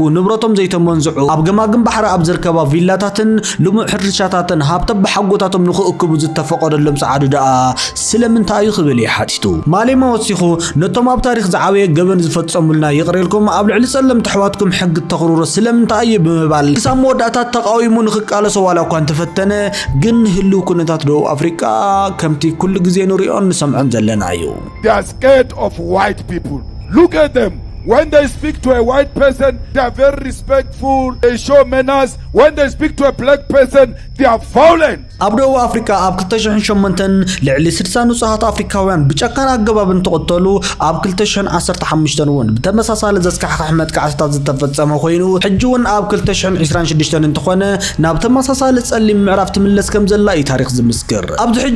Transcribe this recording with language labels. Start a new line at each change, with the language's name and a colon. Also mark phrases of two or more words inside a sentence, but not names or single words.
Tigrinya: ንብረቶም ዘይተመንዝዑ ኣብ ገማግም ባሕሪ ኣብ ዝርከባ ቪላታትን ልሙዕ ሕርሻታትን ሃብቶም ብሓጎታቶም ንኽእክቡ ዝተፈቀደሎም ጻዓዱ ደኣ ስለምንታይ ክብል ይሓቲቱ። ማሌማ ወሲኹ ነቶም ኣብ ታሪኽ ዝዓበየ ገበን ዝፈጸሙልና ይቕሬልኩም ኣብ ልዕሊ ጸለምቲ ኣሕዋትኩም ሕጊ ተኽሩሩ ስለምንታይ ብምባል ክሳብ መወዳእታት ተቃዊሙ ንኽቃለሶ ዋላ እኳ እንተፈተነ ግን ህልው ኩነታት ደቡብ አፍሪካ ከምቲ ኩሉ ግዜ ንሪኦን ንሰምዖን ዘለና እዩ።
English: They are scared of white people. Look at them. When they speak to a white person, they are very respectful. They show manners. When they speak to a black person, they are violent.
Tigrinya: ኣብ ደቡብ ኣፍሪካ ኣብ 2008 ልዕሊ 60 ንጹሃት ኣፍሪካውያን ብጨካን ኣገባብ እንትቕተሉ ኣብ 2015 እውን ብተመሳሳሊ ዘስካሕካሕ መጥቃዕትታት ዝተፈጸመ ኮይኑ ሕጂ እውን ኣብ 2026 እንትኾነ ናብ ተመሳሳሊ ጸሊም ምዕራፍ ትምለስ ከም ዘላ እዩ ታሪክ ዝምስክር ኣብዚ ሕጂ